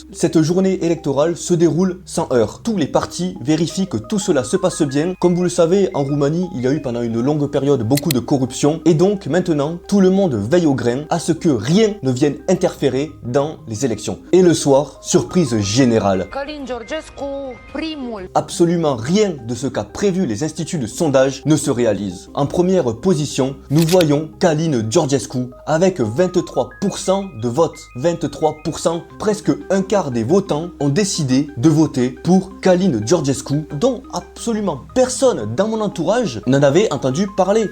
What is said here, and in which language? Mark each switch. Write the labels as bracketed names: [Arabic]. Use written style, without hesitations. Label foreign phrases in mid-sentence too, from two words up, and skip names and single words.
[French] Cette journée électorale se déroule sans heurts. Tous les partis vérifient que tout cela se passe bien. Comme vous le savez, en Roumanie, il y a eu pendant une longue période beaucoup de corruption. Et donc maintenant, tout le monde veille au grain à ce que rien ne vienne interférer dans les élections. Et le soir, surprise générale. [Romanian] Călin Georgescu, primul. [French] Absolument rien de ce qu'a prévu les instituts de sondage ne se réalise. En première position, nous voyons Călin Georgescu avec 23% de vote. 23%, presque un quart des votants ont décidé de voter pour Călin Georgescu, dont absolument personne dans mon entourage n'en avait entendu parler.